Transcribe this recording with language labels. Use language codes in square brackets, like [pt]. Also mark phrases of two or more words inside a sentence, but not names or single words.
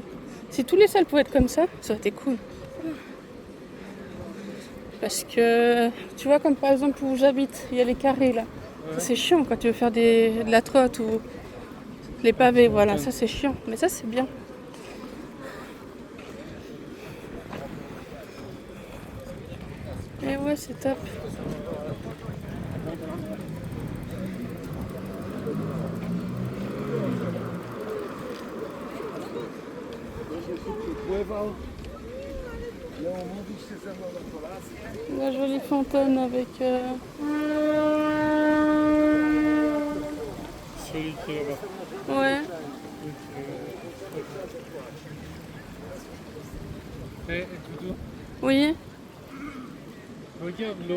[fr] Si tous les sols pouvaient être comme ça aurait été cool. Parce que, tu vois, comme par exemple où j'habite, il y a les carrés là. Ça, c'est chiant quand tu veux faire de la trotte ou les pavés. Voilà, ça c'est chiant. Mais ça, c'est bien. Et ouais, c'est top. [pl] Pływał. Miał umówić się ze mną na kolację. [fr] La jolie fontaine avec... Celui qui est là-bas. Ouais. Eh, Doudou, Oui. regarde l'eau.